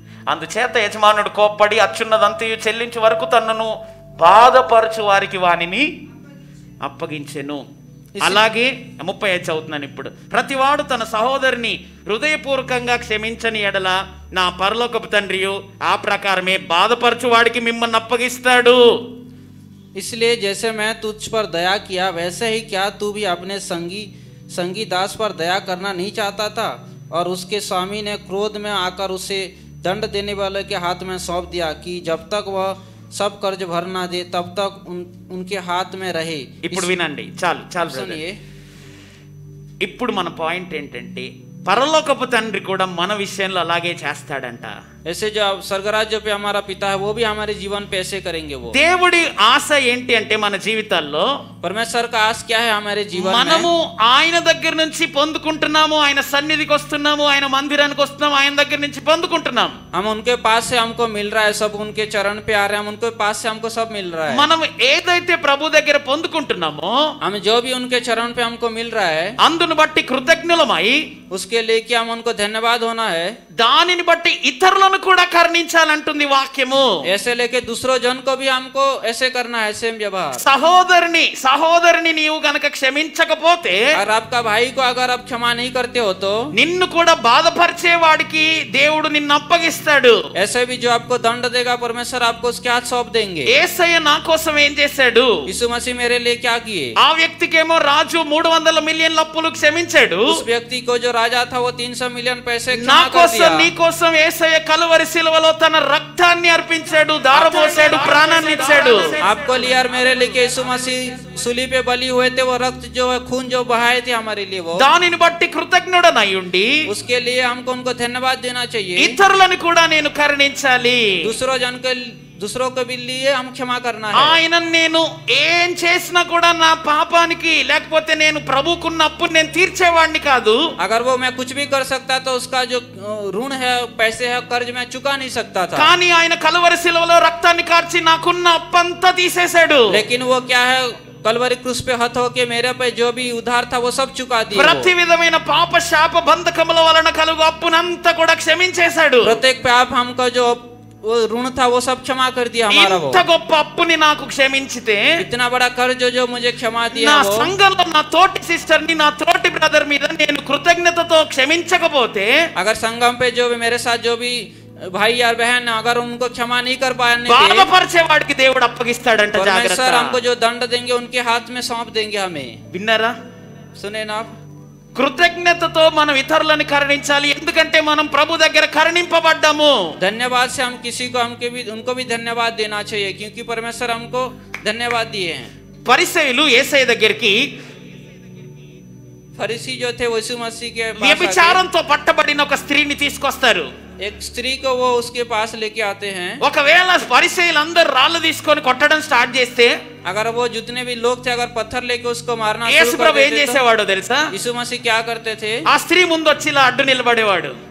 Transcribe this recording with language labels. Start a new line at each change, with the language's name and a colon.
Telugu: అందుచేత యజమానుడు కోప్పడి అచ్చున్నదంతయు చెల్లించే వరకు తనను బాధపరచు వారికి వానిని అప్పగించెను. అలాగే 35 చదువుతున్నాను ఇప్పుడు. ప్రతివాడు తన సహోదరిని హృదయపూర్వకంగా క్షమించని ఎడల నా పరలోకపు తండ్రియు ఆ ప్రకారమే బాధపరచు వాడికి మిమ్మల్ని అప్పగిస్తాడు.
Hindi: इसलिए जैसे मैं तुझ पर दया किया वैसे ही क्या तू भी अपने संगी दास पर दया करना नहीं चाहता था? और उसके स्वामी ने क्रोध में आकर उसे दंड देने वाले के हाथ में सौंप दिया कि जब तक वह सब कर्ज भर ना दे तब तक उनके हाथ में रहे।
Telugu: ఇప్పుడు వినండి, చాలు చాలు brother.
Hindi: सुनिए,
Telugu: ఇప్పుడు మన పాయింట్ ఏంటంటే పరలోకపు తండ్రి కూడా మన విషయంలో అలాగే చేస్తాడంట.
Hindi: ऐसे जो स्वर्गराज्य पे हमारा पिता है वो भी हमारे जीवन पे ऐसे करेंगे। वो
Telugu: దేవుడి ఆశ ఏంటి అంటే మన జీవితాల్లో
Hindi: परमेश्वर का आस क्या है हमारे जीवन
Telugu: మనము
Hindi: में?
Telugu: ఆయన దగ్గర నుంచి పొందుకుంటున్నాము, ఆయన సన్నిధికి వస్తున్నాము, ఆయన మందిరానికి వస్తున్నాము, ఆయన దగ్గర నుంచి పొందుకుంటున్నాం.
Hindi: हम उनके पास से हमको मिल रहा है, सब उनके चरण पे आ रहे हैं, हम उनके पास से हमको सब मिल रहा है।
Telugu: మనం ఏదైతే ప్రభు దగ్గర పొందుకుంటున్నామో
Hindi: हम जो भी उनके चरण पे हमको मिल रहा है
Telugu: అందును బట్టి కృతజ్ఞులమై
Hindi: उसके लेके हम उनको धन्यवाद होना है।
Telugu: దానిని బట్టి ఇతరులను కూడా కరుణించాలంటుంది వాక్యము.
Hindi: ऐसे लेके दूसरों जन को भी हमको ऐसे करना है, सेम व्यवहार.
Telugu: సహోదరిని నీవు గనక క్షమించకపోతే,
Hindi: और आपका भाई को अगर आप क्षमा नहीं करते हो तो
Telugu: నిన్ను కూడా బాధపరిచే వాడికి దేవుడు నిన్ను అప్పగిస్తాడు.
Hindi: ऐसे भी जो आपको दंड देगा परमेश्वर आपको उसके हाथ सौंप देंगे.
Telugu: యేసయ్య నా కోసం ఏం చేశాడు?
Hindi: यीशु मसीह मेरे लिए क्या किए?
Telugu: ఆ వ్యక్తికేమో రాజు 300 మిలియన్ల అప్పులు క్షమించాడు.
Hindi: उस व्यक्ति को जो राजा था वो 300 मिलियन पैसे
Telugu: నా
Hindi: क्षमा कर
Telugu: కోసం
Hindi: दिया.
Telugu: నీ కోసం యేసయ్య కలువరి శిలువలో తన రక్తాన్ని అర్పించాడు, దారపోసాడు, ప్రాణాన్ని ఇచ్చాడు.
Hindi: आपको लिए और मेरे लिए यीशु मसीह सूली पे बलि हुए थे, वो रक्त जो है खून जो बहाए थे हमारे लिए, वो
Telugu: దానిని బట్టి కృతజ్ఞుడనై ఉండి
Hindi: उसके लिए हमको उनको धन्यवाद देना चाहिए.
Telugu: ఇతరులను కూడా నేను కరుణించాలి.
Hindi: दूसरों को भी लिए हम क्षमा करना है.
Telugu: ఆయన నేను ఏం చేసినా కూడా నా పాపానికి లేకపోతే నేను ప్రభుకున్న అప్పుని నేను తీర్చేవాడిని కాదు.
Hindi: अगर वो मैं कुछ भी कर सकता तो उसका जो ऋण है, पैसे है, कर्ज मैं चुका नहीं सकता था.
Telugu: కానీ ఆయన కలువరి శిలువలో రక్తాన్ని కార్చి నాకున్న అప్పంతా తీసేశాడు.
Hindi: लेकिन वो क्या है, कलवरी क्रूस पे हथ होके मेरे पे जो भी उधार था वो सब चुका दिया.
Telugu: ప్రతి విధమైన పాప శాప బంధకముల వలన కలుగు అప్పునంతా కూడా క్షమించేశాడు.
Hindi: प्रत्येक पाप हमको जो वो ऋण था वो सब क्षमा कर दिया हमारा. वो
Telugu: ఇంత గొప్ప అప్పుని నాకు క్షమించితే
Hindi: इतना बड़ा कर्ज जो मुझे क्षमा दिया,
Telugu: నా
Hindi: वो
Telugu: సంఘంలో నా తోటి సిస్టర్ ని, నా తోటి బ్రదర్ మీద నేను కృతజ్ఞతతో క్షమించకపోతే,
Hindi: अगर संगम पे जो भी मेरे साथ जो भी भाई यार बहन अगर उनको क्षमा नहीं कर पाने दे,
Telugu: బాధపరిచే వాడికి దేవుడు అప్పగిస్తాడంట. జాగ్రత్త.
Hindi: परमेश्वर हमको जो दंड देंगे उनके हाथ में सौंप देंगे हमें.
Telugu: విన్నారా?
Hindi: सुने ना?
Telugu: కృతజ్ఞతతో మనం ఇతరులను కరుణించాలి. ఎందుకంటే మనం ప్రభు దగ్గర కరుణింపబడ్డాము.
Hindi: धन्यवाद से हम किसी को उनको भी धन्यवाद देना चाहिए, क्योंकि परमेश्वर हमको धन्यवाद दिए हैं.
Telugu: పరిసయ్యులు యేసయ్య దగ్గరికి
Hindi: फरीसी जो थे यीशु मसीह के पास
Telugu: వ్యభిచారంతో పట్టబడిన ఒక స్త్రీని తీసుకొస్తారు.
Hindi: एक स्त्री को वो उसके पास लेके आते हैं.
Telugu: ఒకవేళ పరిసయ్యులు అందరూ రాళ్ళు తీసుకొని కొట్టడం స్టార్ట్ చేస్తే,
Hindi: अगर वो जितने भी लोग थे अगर पत्थर लेके उसको मारना
Telugu: యేసు
Hindi: शुरू कर
Telugu: ప్రభు ఏం
Hindi: देते तो
Telugu: చేసేవాడో తెలుసా?
Hindi: यीशु मसीह क्या करते थे?
Telugu: ఆ స్త్రీ ముందు వచ్చి ఇలా అడ్డు నిలబడేవాడు.